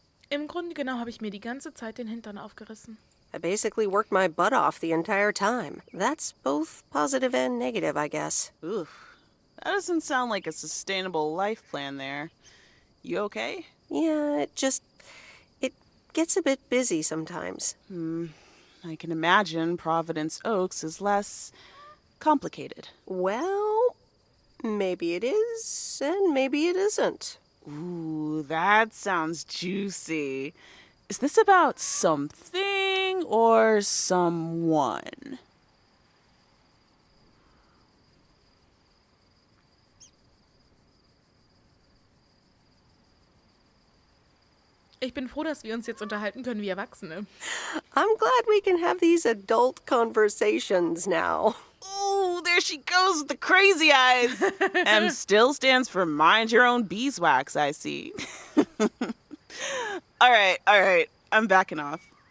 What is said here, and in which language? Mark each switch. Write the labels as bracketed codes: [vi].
[de] Im Grunde genau habe ich mir die ganze Zeit den Hintern aufgerissen. [en] I basically worked my butt off the entire time. That's both positive and negative, I guess. Oof. That doesn't sound like a sustainable life plan there. You okay? Yeah, it gets a bit busy sometimes. I can imagine Providence Oaks is less complicated. Well, maybe it is, and maybe it isn't. Ooh, that sounds juicy. Is this about something or someone? [de] Ich bin froh, dass wir uns jetzt unterhalten können wie Erwachsene. [en] I'm glad we can have these adult conversations now. Ooh, there she goes with the crazy eyes. M still stands for mind your own beeswax, I see. All right. I'm backing off.